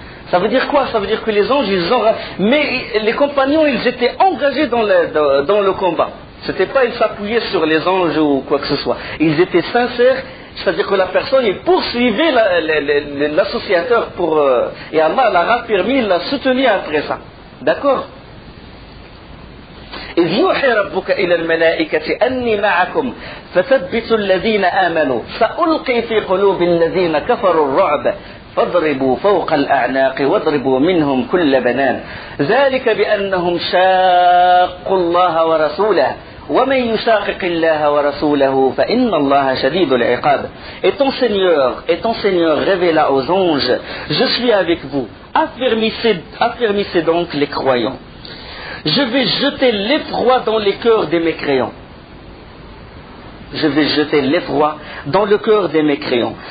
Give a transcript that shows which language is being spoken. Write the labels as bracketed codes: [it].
[fr] Ça veut dire quoi? Ça veut dire que les anges, mais les compagnons, ils étaient engagés dans le combat. C'était pas ils s'appuyaient sur les anges ou quoi que ce soit. Ils étaient sincères. C'est-à-dire que la personne, il poursuivait l'associateur et Allah l'a raffermi, il l'a soutenu après ça. D'accord? [ar] إذ يوحي ربك إلى الملائكة أني معكم فثبتوا الذين آمنوا سألقي في قلوب الذين كفروا الرعب فاضربوا فوق الأعناق واضربوا منهم كل بنان ذلك بأنهم شاقوا الله ورسوله وَمَنْ يُشَاقِقِ اللَّهَ وَرَسُولَهُ فَإِنَّ اللَّهَ شَدِيدُ الْعِقَابِ. [fr] Et ton Seigneur révéla aux anges, je suis avec vous, affermissez donc les croyants. Je vais jeter l'effroi dans les cœurs des mécréants. Je vais jeter l'effroi dans le cœur des mécréants.